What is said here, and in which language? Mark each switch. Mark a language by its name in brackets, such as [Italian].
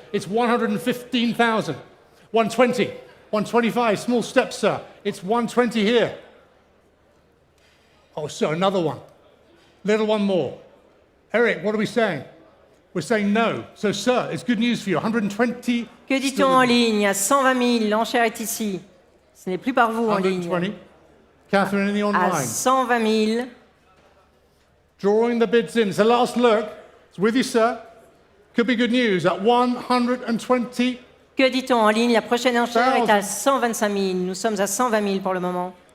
[English] It's 115,000. 120, 125, small steps, sir. It's 120 here. Oh, sir, another one. Little one more. Eric, what are we saying? We're saying no. So, sir, it's good news for you. 120. [French] Que dit-on en ligne? À 120 000, l'enchère est ici. Ce n'est plus par vous en ligne. [English] 120. Catherine in the online. [French] À 120 000. [English] Drawing the bids in. It's the last look. It's with you, sir. Could be good news at 120. [French] Que dit-on en ligne? La prochaine enchère est à 125 000. Nous sommes à 120 000 pour le moment.